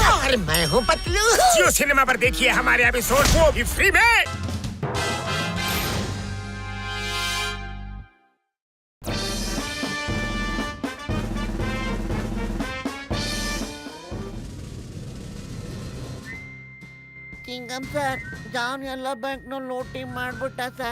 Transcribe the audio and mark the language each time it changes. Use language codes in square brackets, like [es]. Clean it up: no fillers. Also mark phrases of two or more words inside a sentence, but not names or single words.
[hi] और मैं हूँ पतलू। जियो सिनेमा पर देखिए हमारे एपिसोड वो भी फ्री में। [kn] ಚಿಂಗಂ ಸರ್, ಜಾನ್ ಎಲ್ಲ ಬ್ಯಾಂಕ್ ನ ಲೂಟಿ ಮಾಡ್ಬಿಟ್ಟ ಸರ್.